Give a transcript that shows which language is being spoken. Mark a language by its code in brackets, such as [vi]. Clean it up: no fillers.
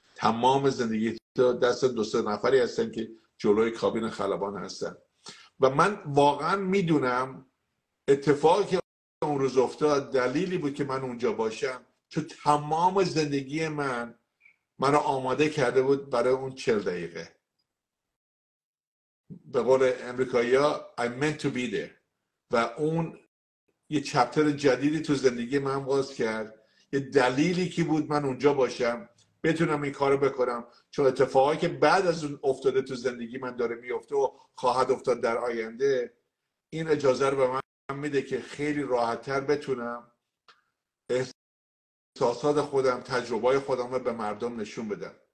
[fa] تمام زندگی تو دست دو سه نفری هستن که جلوی کابین خلبان هستن. و من واقعا میدونم اتفاقی که اون روز افتاد دلیلی بود که من اونجا باشم، چون تمام زندگی من رو آماده کرده بود برای اون 40 دقیقه. به قول امریکایی‌ها [en] I meant to be there. [fa] و اون یه چپتر جدیدی تو زندگی من باز کرد. یه دلیلی که بود من اونجا باشم، بتونم این کارو بکنم، چون اتفاقی که بعد از اون افتاده تو زندگی من داره میفته و خواهد افتاد در آینده، این اجازه رو به من میده که خیلی راحت‌تر بتونم احساسات خودم، تجربه‌های خودم رو به مردم نشون بدم.